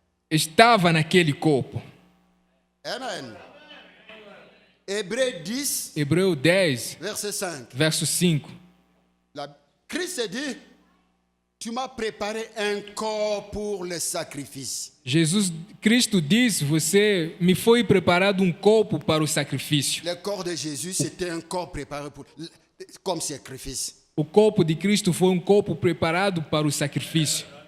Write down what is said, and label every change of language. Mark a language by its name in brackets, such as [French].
[Portuguese] estava naquele corpo. [French] Amen. Hébreux 10, [Portuguese] Hebreu 10, [French] verset 5. [Portuguese] verso 5. [French] Christ dit, tu m'as préparé un corps pour le sacrifice. [Portuguese] Cristo diz, você me foi preparado um corpo para o sacrifício. [French] Le corps de Jésus, c'était un corps préparé comme sacrifice. [Portuguese] O corpo de Cristo foi um corpo preparado para o sacrifício.